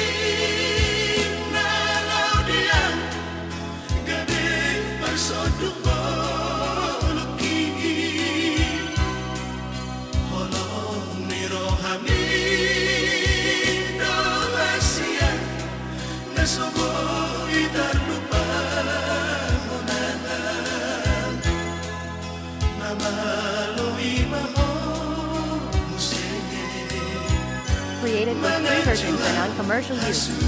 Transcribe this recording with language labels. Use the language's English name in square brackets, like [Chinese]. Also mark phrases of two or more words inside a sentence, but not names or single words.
[Batak Toba] nalaw dia gabi parsodok bolaki holong ni rohami dohasia nasubo itar lupa [English] Created with free version for non-commercial use.